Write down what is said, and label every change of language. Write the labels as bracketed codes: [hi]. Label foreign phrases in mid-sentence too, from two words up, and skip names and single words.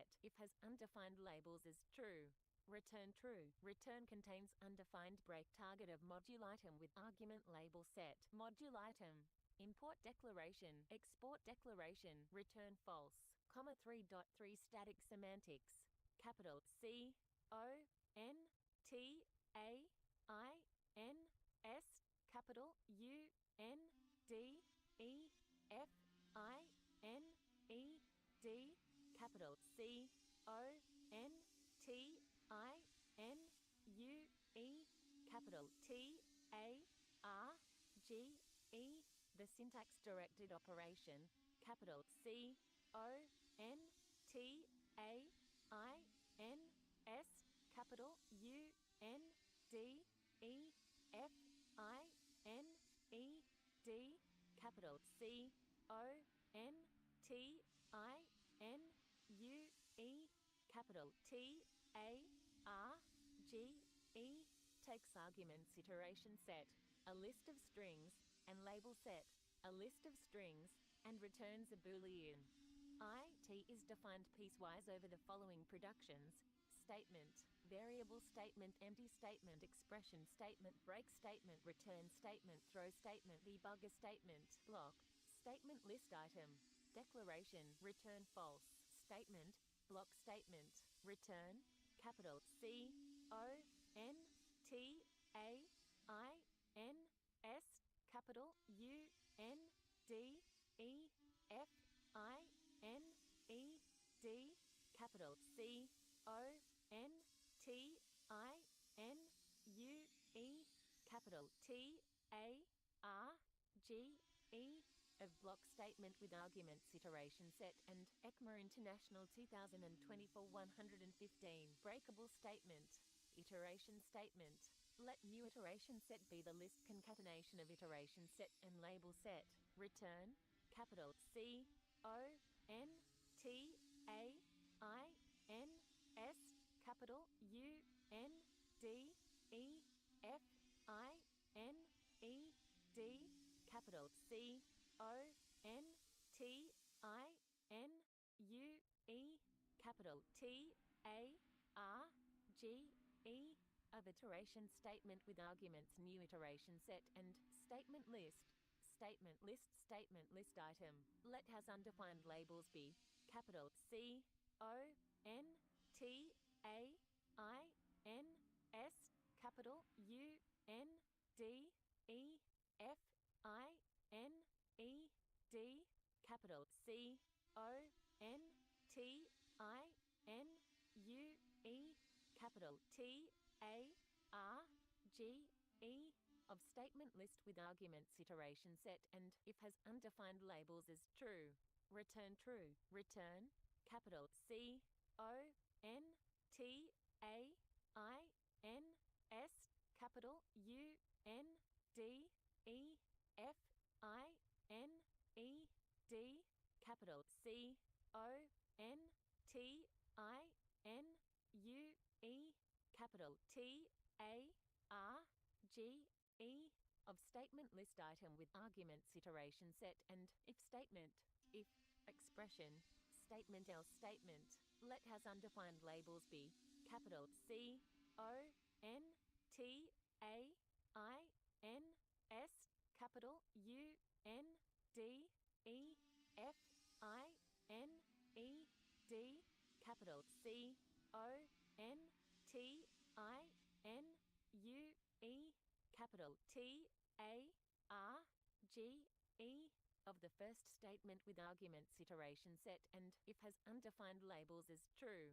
[en] If has undefined labels is true. Return true. Return contains undefined break target of module item with argument label set. Module item. Import declaration. Export declaration. Return false. 3.3 static semantics. Capital C O N T A I N S capital U N D E F I N E D capital C O N T I N U E capital T A R G E. The syntax directed operation. Capital C O N T A I N S capital U N D E F I N E D capital C O N T I N U E capital T A R G E takes arguments iteration set, a list of strings, and label set, a list of strings, and returns a Boolean. T is defined piecewise over the following productions. Statement. variable statement, empty statement, expression statement, break statement, return statement, throw statement, debugger statement, block, statement list item, declaration, return false, statement, block statement, return, capital C O N T A I N S, capital U N D E F I N E D, capital C O N T I N U E, capital T A R G E, of block statement with arguments iteration set and ECMA International 2024 115 breakable statement, iteration statement. Let new iteration set be the list concatenation of iteration set and label set. Return, capital C O N T A I N S, capital U N D E F I N E D, capital C O N T I N U E, capital T A R G E, of iteration statement with arguments new iteration set and statement list item. Let has undefined labels be capital C O N T A I N S, capital U N D E F I N E D, capital C O N T I N U E, capital T A R G E, of statement list with arguments iteration set and if has undefined labels is true. Return true. Return, capital C O N T A I N S, capital U N D E F I N E D, capital C O N T I N U E, capital T A R G E, of statement list item with arguments iteration set and if statement, if expression, statement else statement. Let has undefined labels be capital C O N T A I N S, capital U N D E F I N E D, capital C O N T I N U E, capital T A R G E, of the first statement with arguments iteration set and if has undefined labels is true.